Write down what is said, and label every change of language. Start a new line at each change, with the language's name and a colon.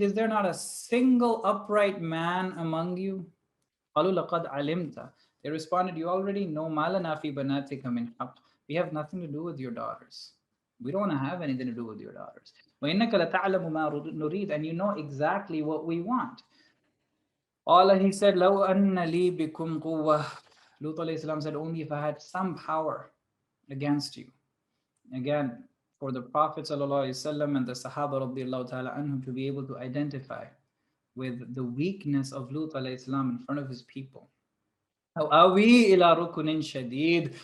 English: Is there not a single upright man among you?
Arabic: قَالُوا لَقَدْ عَلِمْتَ.
English: They responded, you already know.
Arabic: مَا لَنَا فِي بَنَاتِكَ مِنْ حَقٍّ.
English: We have nothing to do with your daughters. We don't want to have anything to do with your daughters.
Arabic: وَإِنَّكَ لَتَعْلَمُ مَا نُرِيدُ.
English: And you know exactly what we want.
Arabic: Allah,
English: he said,
Arabic: لَوْ أَنَّ لِي بِكُمْ قُوَّةً.
English: Lut alayhi salam said, only if I had some power against you. Again, for the Prophet sallallahu alaihi wasallam and the Sahaba radiallahu ta'ala anhum to be able to identify with the weakness of Lut alayhi salam in front of his people.
Arabic: أَوْ أَوِي إِلَى رُكُنٍ شَدِيدٍ.